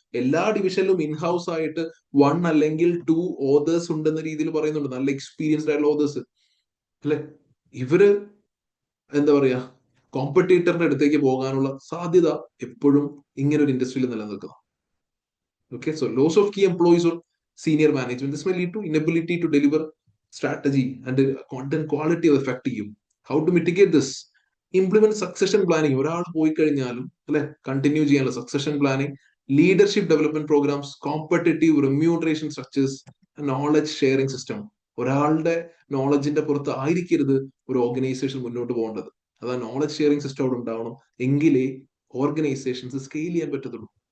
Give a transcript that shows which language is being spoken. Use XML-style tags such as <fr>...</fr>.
<ml>എല്ലാ ഡിവിഷനിലും ഇൻഹൗസ് ആയിട്ട് 1 അല്ലെങ്കിൽ 2 ഓതേഴ്സ് ഉണ്ടെന്ന രീതിയിൽ പറയുന്നുണ്ട്, നല്ല എക്സ്പീരിയൻസ്ഡ് ആയിട്ടുള്ള ഓതേഴ്സ് അല്ലെ. ഇവര് എന്താ പറയാ കോമ്പറ്റീറ്ററിന്റെ അടുത്തേക്ക് പോകാനുള്ള സാധ്യത എപ്പോഴും ഇങ്ങനെ ഒരു ഇൻഡസ്ട്രിയിൽ നിലനിൽക്കുന്നു. Okay, so loss of key employees or senior management.</ml> <en>This may lead to inability to deliver strategy and content quality of effective. How to mitigate this? Implement succession planning.</en> <ml>ഒരാൾ പോയി കഴിഞ്ഞാലും അല്ലെ കണ്ടിന്യൂ ചെയ്യാനുള്ള succession planning, leadership development programmes, competitive remuneration structures, knowledge sharing system. ഒരാളുടെ നോളജിന്റെ പുറത്ത് ആയിരിക്കരുത് ഒരു organisation മുന്നോട്ട് പോകേണ്ടത്. അതാ നോളജ് ഷെയറിംഗ് സിസ്റ്റം അവിടെ ഉണ്ടാവണം, എങ്കിലേ ഓർഗനൈസേഷൻസ് സ്കെയിൽ ചെയ്യാൻ പറ്റത്തുള്ളൂ.</ml>